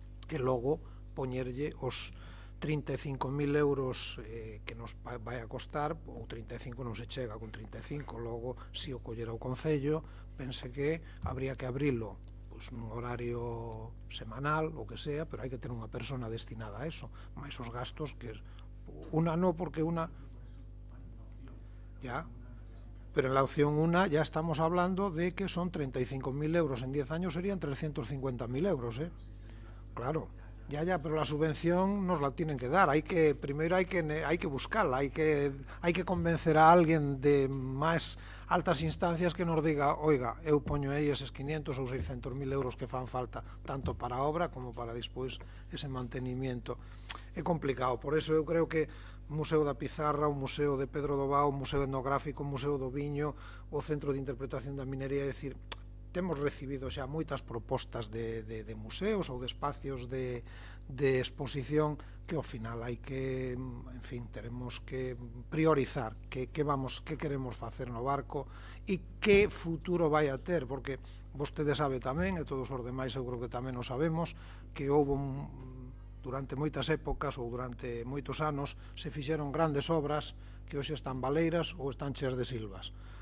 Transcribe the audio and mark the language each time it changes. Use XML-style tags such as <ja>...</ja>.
<gl>E logo poñerlle os 35.000 euros que nos vai a costar, ou 35 non se chega con 35, logo se o collera o Concello, pense que habría que abrilo pois nun horario semanal, o que sea, pero hai que ter unha persona destinada a eso, máis os gastos que una no, porque una ya</gl> <es>pero en la opción 1 ya estamos hablando de que son 35.000 euros, en 10 años serían 350.000 euros, ¿eh? Claro, ya, pero la subvención nos la tienen que dar, primero hay que buscarla, hay que convencer a alguien de más altas instancias que nos diga, oiga,</es> <gl>eu poño aí eses 500 ou 600.000 euros que fan falta, tanto para a obra como para despois ese mantenimiento. É complicado, por eso eu creo que o Museo da Pizarra, o Museo de Pedro do Vao, o Museo Etnográfico, o Museo do Viño, o Centro de Interpretación da Minería, é dicir, temos recibido xa moitas propostas de museos ou de espacios de exposición que ao final hai que, en fin, teremos que priorizar que queremos facer no barco e que futuro vai a ter, porque vostede sabe tamén, e todos os demais eu creo que tamén o sabemos, que houve durante moitas épocas ou durante moitos anos se fixeron grandes obras que hoxe están baleiras ou están cheas de silvas.</gl>